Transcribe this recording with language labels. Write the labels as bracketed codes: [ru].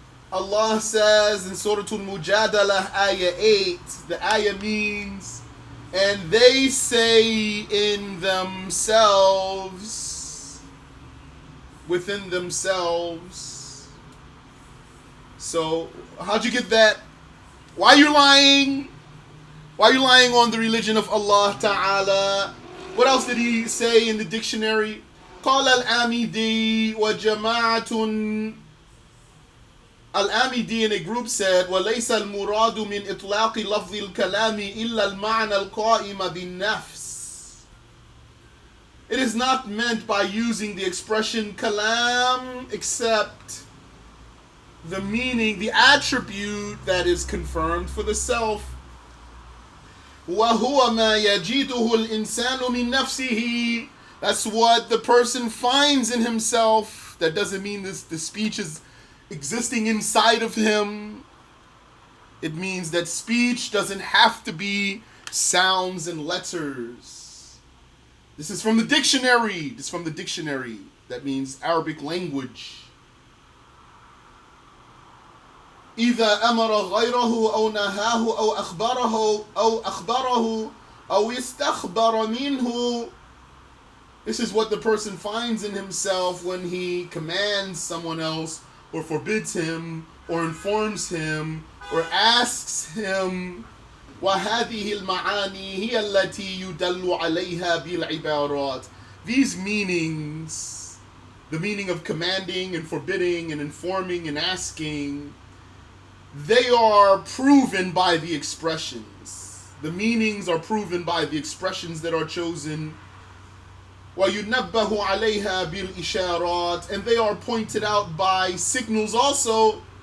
[en] Allah says in Surah Al-Mujadalah, ayah 8, the ayah means, and they say in themselves, within themselves. So, how'd you get that? Why are you lying? Why are you lying on the religion of Allah Ta'ala? What else did he say in the dictionary? [ar] قال الآمدي وجماعة. [en] Al-Amidi in a group said, [ar] وَلَيْسَ الْمُرَادُ مِنْ إِطْلَاقِ لَفْظِ الْكَلَامِ إِلَّا الْمَعْنَى الْقَائِمَ بِالنَّفْسِ. [en] It is not meant by using the expression kalam except the meaning, the attribute that is confirmed for the self. [ar] وَهُوَ مَا يَجِدُهُ الْإِنسَانُ مِنْ نَفْسِهِ. [en] That's what the person finds in himself. That doesn't mean the speech is existing inside of him. It means that speech doesn't have to be sounds and letters. This is from the dictionary. This is from the dictionary. That means Arabic language. [ar] إذا أمر غيره أو نهاه أو أخبره أو استخبر منه. [en] This is what the person finds in himself when he commands someone else, or forbids him, or informs him, or asks him. [ar] وَهَذِهِ الْمَعَانِي هِيَ الَّتِي يُدَلُّ عَلَيْهَا بِالْعِبَارَاتِ. [en] These meanings the meaning of commanding and forbidding and informing and asking, they are proven by the expressions. The meanings are proven by the expressions that are chosen. [ar] وَيُنَبَّهُ عَلَيْهَا بِالْإِشَارَاتِ, [en] and they are pointed out by signals also.